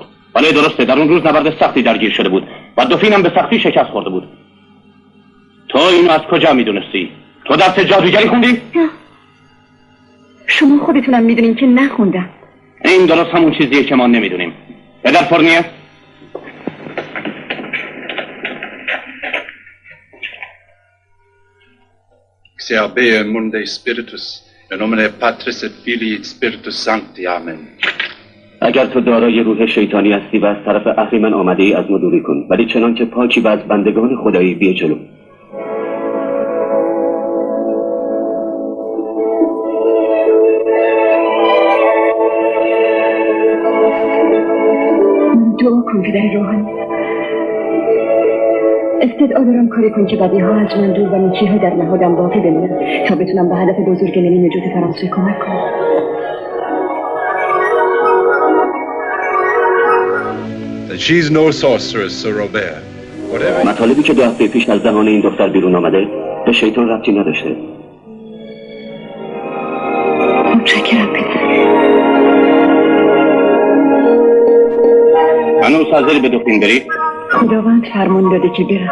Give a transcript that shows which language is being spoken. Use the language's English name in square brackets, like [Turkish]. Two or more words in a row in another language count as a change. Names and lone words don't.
[Persian] ولی درسته در اون روز نبرد سختی درگیر شده بود و دفینم به سختی شکست خورده بود. تو اینو از کجا میدونستی؟ تو درس جادوگری خوندی؟ نه. شما خودتونم میدونین که نخوندم. این درست همون چیزیه که ما نمیدونیم. پدر فرنیه؟ [Latin] Seabee Mundi Spiritus, in nomine Patris et Filii et Spiritus Sancti. Amen. [Persian] اگر تو دارای روح شیطانی هستی و از طرف اهریمن آمده ای از ما دوری کن، ولی چنان که پاکی و از بندگان خدایی بیا جلو. دعا کن پدر روحانی. استدعا دارم کاری کن که بدیها از من دور و نیکیها در نهادم باقی بمونن تا بتونم به هدف بزرگ ملی نجات فرانسه کمک کنم. [English] That she's no sorceress, Sir Robert. Whatever. [Persian] مطالبی که 2 هفته پیش از دهان این دختر بیرون آمده به شیطان ربطی نداشته. متشکرم پدر. هنوز حاضری به دفین بری؟ خداوند فرمان داده که برم.